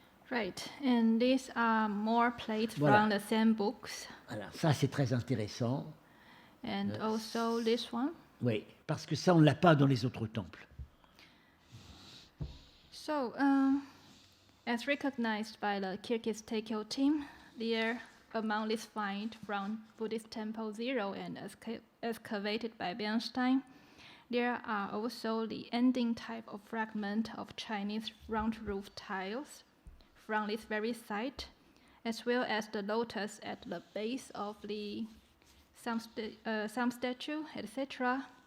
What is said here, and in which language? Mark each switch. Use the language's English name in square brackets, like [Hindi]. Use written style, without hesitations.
[English] Right, and these are more plates from the same books. [French] Voilà, ça c'est très intéressant. [English] And also this one. [French] Oui, parce que ça on ne l'a pas dans les autres temples. [English] So, as recognized by the Kirghiz Teikyo team, there among these finds from Buddhist Temple Zero and excavated by Bernstein, there are also the ending type of fragment of Chinese round roof tiles from this very site, as well as the lotus at the base of the some statue, etc.